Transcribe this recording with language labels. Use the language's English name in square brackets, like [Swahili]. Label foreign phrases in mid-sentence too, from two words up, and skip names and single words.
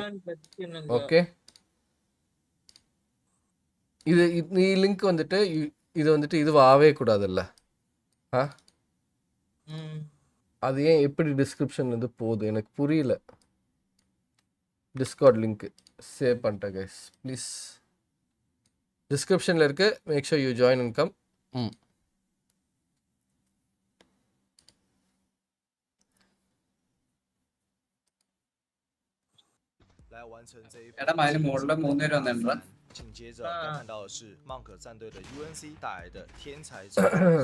[Tamil] ஓகே, இது லிங்க் வந்துட்டு இது வந்துட்டு இதுவும் ஆகவே கூடாதுல்ல. அது ஏன் எப்படி டிஸ்கிரிப்ஷன்லேருந்து போகுது எனக்கு புரியல. டிஸ்கார்ட் லிங்க் சேவ் பண்ணிட்டேன் கைஸ், ப்ளீஸ் டிஸ்கிரிப்ஷனில் இருக்கு. [English] make sure you join and come. [Chinese] 来完成这一紧接着要看到的是 Monk 战队的 UNC 带来的天才战斗。